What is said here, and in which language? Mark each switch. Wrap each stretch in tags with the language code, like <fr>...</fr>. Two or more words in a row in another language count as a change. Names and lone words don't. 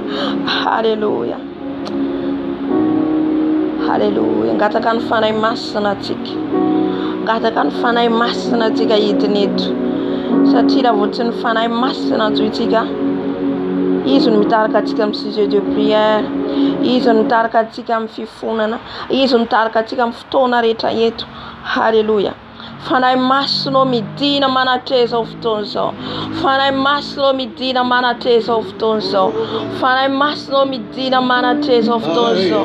<mg>Halleluja. Halleluja. Ngataka ny fanay masina atsika. Ngataka ny fanay masina atsika hidiny eto. Satria raha vao tsy ny fanay masina anjointsika, izy no mitarika atsika amin'ny</mg> <fr>sujet de prière,</fr> <mg>izy no mitarika atsika amin'ny fifonana, izy no mitarika atsika amin'ny fotoana rehetra eto. Halleluja. Fanay masina midina manatre izao fotoana izao. Fanay masina midina manatre izao fotoana izao. Fanay masina midina manatre izao fotoana izao.</mg>